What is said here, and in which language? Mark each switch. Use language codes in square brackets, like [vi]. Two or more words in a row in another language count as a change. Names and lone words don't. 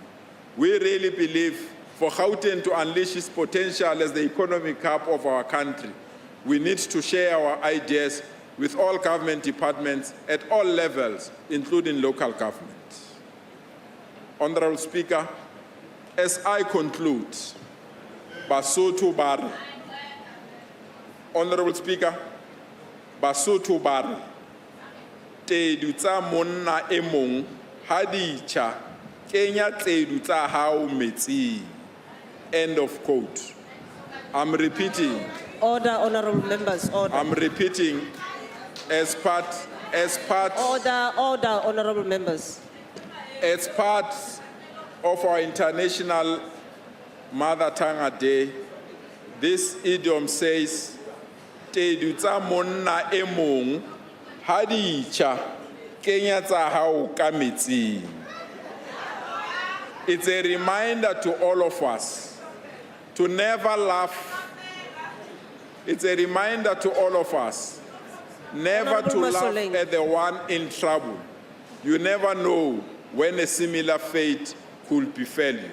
[en] We really believe for Gauteng to unleash its potential as the economic hub of our country, we need to share our ideas with all government departments at all levels, including local government. Honorable Speaker, as I conclude, [st] Basotho Bar, [en] Honorable Speaker, [st] Basotho Bar, Tedu tsa monna e mong ha di tjha kenya tedu tsa hao metsing. [en] End of quote. I'm repeating. Order, honorable members, order. I'm repeating as part. Order, honorable members. As part of our International Mother Tongue Day, this idiom says, [st] Tedu tsa monna e mong ha di tjha kenya tsa hao ka metsing. [en] It's a reminder to all of us to never laugh. It's a reminder to all of us never to laugh at the one in trouble. You never know when a similar fate could befall you.